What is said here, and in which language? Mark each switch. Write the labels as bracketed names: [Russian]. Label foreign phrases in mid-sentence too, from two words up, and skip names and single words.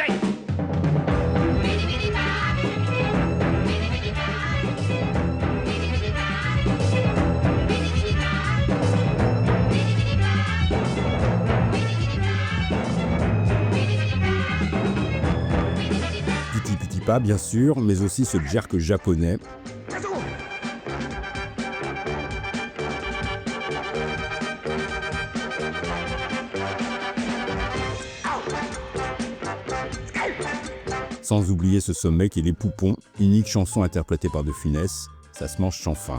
[French] Piti piti pa, piti piti pa, piti piti pa, piti piti pa, piti piti pa, Piti Piti Pa, bien sûr, mais aussi ce jerk japonais. Sans oublier ce sommet qui est Les Poupons, unique chanson interprétée par De Funès, ça se mange sans fin.